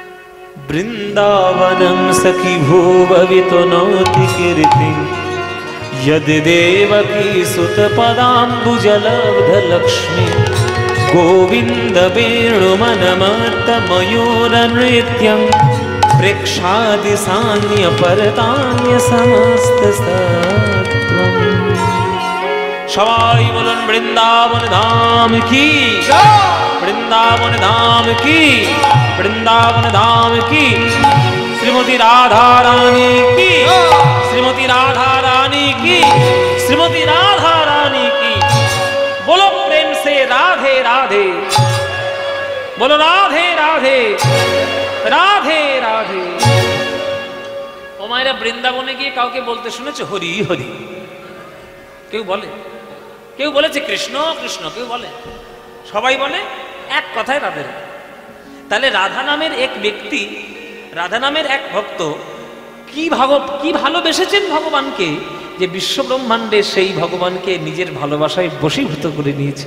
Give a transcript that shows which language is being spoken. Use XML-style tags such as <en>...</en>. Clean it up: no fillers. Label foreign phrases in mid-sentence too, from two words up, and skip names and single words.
<sa>বৃন্দাবনম সখী ভুববিতো নৌতি কীর্তি यदि देवकी सुत पदाम्बुजलब्धलक्ष्मी गोविंद वेणुमनमत्त मयूर नृत्यं प्रेक्षादि सान्य परतान्य समस्त सत्वम्।</sa> <bn>সবাই বলুন</bn> <hi>वृंदावन धाम की, वृंदावन धाम की, वृंदावन धाम की। श्रीमती राधा रानी की, श्रीमती राधा रानी की, श्रीमती राधा रानी की। बोलो प्रेम से राधे राधे, बोलो राधे राधे, राधे राधे।</hi> <bn>ও মায়েরা, বৃন্দাবনে গিয়ে কাউকে বলতে শুনেছো হরি হরি? কেউ বলে? কেউ বলেছে কৃষ্ণ কৃষ্ণ? কেউ বলে? সবাই বলে এক কথায় রাধে রাধে। তাহলে রাধা নামের এক ব্যক্তি, রাধা নামের এক ভক্ত কি ভালোবেসেছেন ভগবানকে, যে বিশ্ব ব্রহ্মাণ্ডে সেই ভগবানকে নিজের ভালোবাসায় বশীভূত করে নিয়েছে।</bn>